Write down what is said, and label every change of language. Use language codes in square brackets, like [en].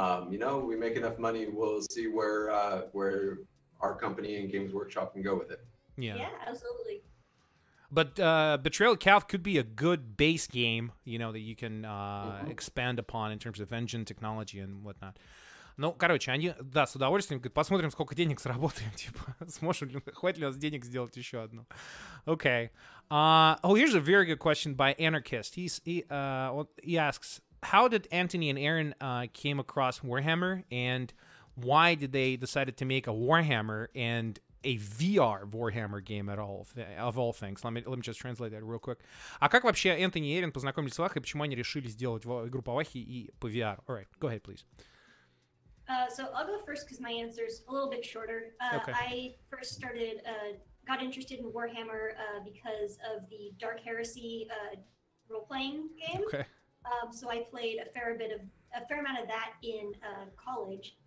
[en] We make enough money, we'll see where our company and Games Workshop can go with it. Yeah, absolutely. But Betrayal Calth could be a good base game, you know, that you can expand upon in terms of engine technology and whatnot. [ru] Ну, короче, они, да, с удовольствием, говорят, посмотрим, сколько денег заработаем, типа, сможем ли, хватит ли у нас денег сделать еще одну. [en] Okay. Oh, here's a very good question by Anarchist. He asks, how did Anthony and Aaron came across Warhammer, and why did they decide to make a Warhammer and a VR Warhammer game at all, of all things? Let me just translate that real quick. [ru] А как вообще Энтони и Эрин познакомились с Вахой, и почему они решили сделать игру по Вахе и по VR? [en] All right, go ahead, please. So I'll go first because my answer's a little bit shorter. Okay. I first started, got interested in Warhammer because of the Dark Heresy role-playing game. Okay. So I played a fair amount of that in college.